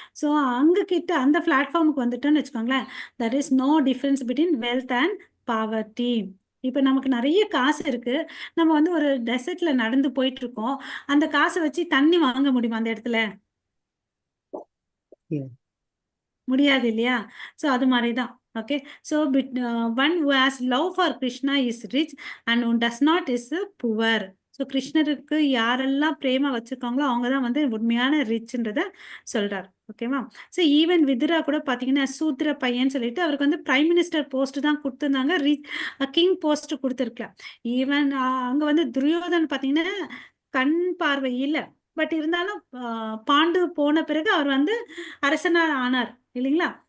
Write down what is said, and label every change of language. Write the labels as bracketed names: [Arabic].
[Tamil] So அங்ககிட்ட அந்த பிளாட்ஃபார்முக்கு வந்துட்டோன்னு வச்சுக்கோங்களேன், [English] That is no difference between wealth and poverty. [Tamil] இப்போ நமக்கு நிறைய காசு இருக்கு, நம்ம வந்து ஒரு டெசர்ட்ல நடந்து போயிட்டு இருக்கோம், அந்த காசை வச்சு தண்ணி வாங்க முடியுமா அந்த இடத்துல? முடியாது இல்லையா? ஸோ அது மாதிரி தான். [English] Okay, so one who has love for Krishna is rich and who does not is poor. [Tamil] So கிருஷ்ணருக்கு யாரெல்லாம் பிரேமா வச்சிருக்காங்களோ அவங்க தான் வந்து உண்மையான ரிச்ன்றத சொல்றாரு. ஓகேவா? ஸோ ஈவன் விதுரா கூட பார்த்தீங்கன்னா சூத்ர பையன் சொல்லிட்டு அவருக்கு வந்து பிரைம் மினிஸ்டர் போஸ்ட் தான் கொடுத்துருந்தாங்க, கிங் போஸ்ட் கொடுத்துருக்கலாம். ஈவன் அங்கே வந்து துரியோதன் பார்த்தீங்கன்னா கண் பார்வை இல்லை, பட் இருந்தாலும் பாண்டு போன பிறகு அவர் வந்து அரசனார் ஆனார் இல்லைங்களா?